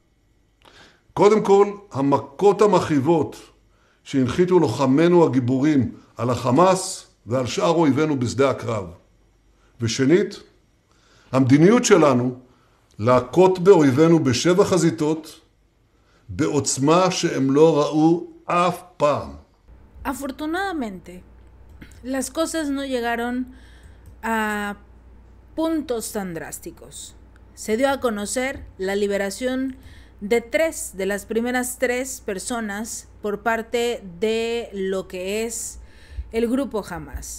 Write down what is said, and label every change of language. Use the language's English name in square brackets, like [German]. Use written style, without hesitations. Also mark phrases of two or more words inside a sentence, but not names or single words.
[Hebrew] קודם כל, המכות המכאיבות שהנחיתו לוחמינו הגיבורים על החמאס ועל שאר אויבינו בשדה הקרב. ושנית, המדיניות שלנו להכות באויבינו בשבע חזיתות בעוצמה שהם לא ראו אף פעם. [Spanish] Afortunadamente, las cosas no llegaron a puntos tan drásticos. Se dio a conocer la liberación de las primeras 3 personas por parte de lo que es el grupo Hamas.